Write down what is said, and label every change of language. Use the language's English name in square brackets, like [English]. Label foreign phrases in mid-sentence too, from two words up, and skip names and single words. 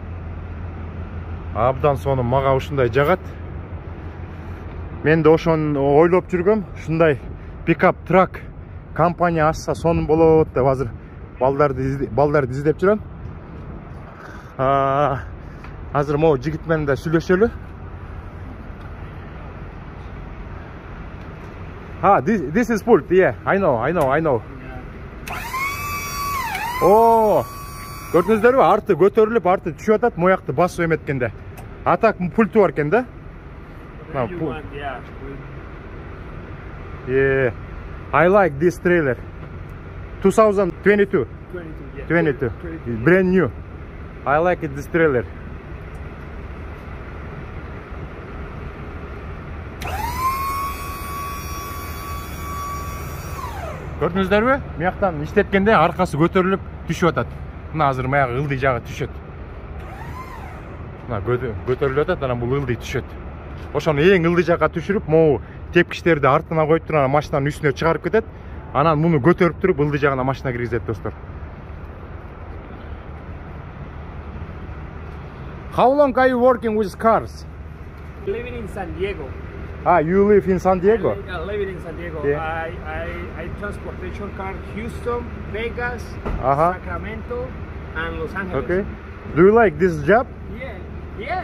[Kyrgyz] Абдан сонун, мага ушундай жагат. Мен да ошону ойлоп жүргөм, ушундай [English] pickup truck [Kyrgyz] компания ашса сонун болот деп азыр балдарды издеп жүрөм. Азыр могу жигит менен да сүйлөшөлү. [English] This is pult, yeah, I know. [Kyrgyz] Көрдүңүздөрбү? Арты көтөрүлүп, арты түшүп атат, моякты басып эметкенде. Атак пульту бар экен да. [English] Yeah, I like this trailer. 2022. 22. Brand new. I like this trailer. [Kyrgyz] Көрдүңүздөрбү? Мыяктан иштеткенде аркасы көтөрүлүп түшүп атат. Мына азыр маяк ылдый жагы түшөт. Мына көтөрүлүп атат, анан бул ылдый түшөт. Ошону эң ылдый жакка түшүрүп, могу тепкичтерди артына коюп туруп, машинанын үстүнө чыгарып кетет. Анан муну көтөрүп туруп, ылдый жагына машина киргизет достор. [English] How long are you working with cars? Living in San Diego. Ah, you live in San Diego? Living in San Diego. Yeah. I transportation car Houston, Vegas, Uh-huh. Sacramento, and Los Angeles. Okay. Do you like this job? Yeah, yeah.